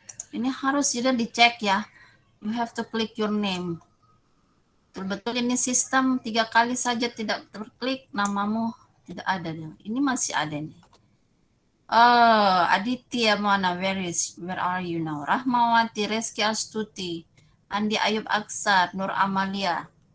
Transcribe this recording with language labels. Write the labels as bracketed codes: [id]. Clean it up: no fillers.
[id] Ini harus sudah dicek ya. [en] You have to click your name. [id] Betul-betul ini sistem 3 kali saja tidak terklik, namamu tidak ada. Ini masih ada nih. Oh, Aditya mana? [en] Where are you now? [id] Rahmawati, Reski Astuti, Andi Ayub Aksar, Nur Amalia.